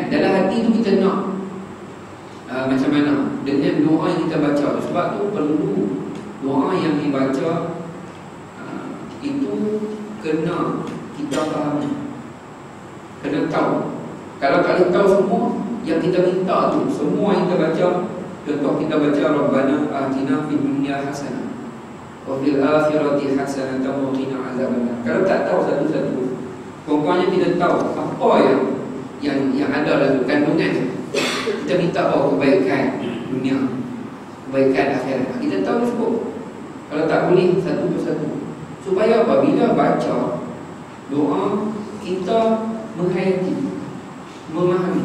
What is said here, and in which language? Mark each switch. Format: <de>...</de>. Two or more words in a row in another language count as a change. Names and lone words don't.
<ms>Dalam hati tu kita nak macam mana dengan doa yang kita baca. Sebab tu perlu doa yang dibaca itu kena kita fahami, kena tahu. Kalau tak boleh tahu semua yang kita minta tu, semua yang kita baca, contoh kita baca</ms> <ar>ربنا آتنا في الدنيا حسنة وفي الآخرة حسنة وقنا عذاب النار.</ar> <ms>Kalau tak tahu satu-satu, pokoknya kita tahu apa yang ada dalam kandungan. Kita minta kebaikan dunia, kebaikan akhirat, kita tahu cukup. Kalau tak boleh satu persatu, supaya apabila baca doa kita menghayati, memahami.</ms>